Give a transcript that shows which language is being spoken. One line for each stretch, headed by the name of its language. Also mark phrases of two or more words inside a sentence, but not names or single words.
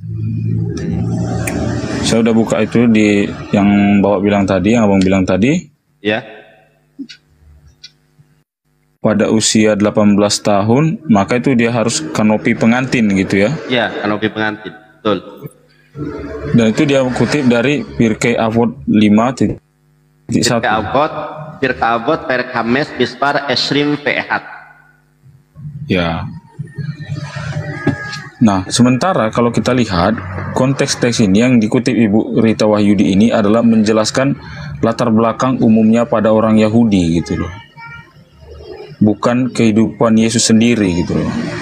Indonesian: Saya udah buka itu di yang Bapak bilang tadi, yang Abang bilang tadi. Ya. Pada usia 18 tahun, maka itu dia harus kanopi pengantin gitu ya. Ya, kanopi pengantin. Betul. Dan itu dia kutip dari Pirkei Avot 5:1.
Hebrew: Pirkei Avot פרק חמש במספר עשרים ואחת.
Indonesian: Ya. Nah, sementara kalau kita lihat konteks teks ini yang dikutip Ibu Rita Wahyudi ini adalah menjelaskan latar belakang umumnya pada orang Yahudi gitu loh. Bukan kehidupan Yesus sendiri gitu loh.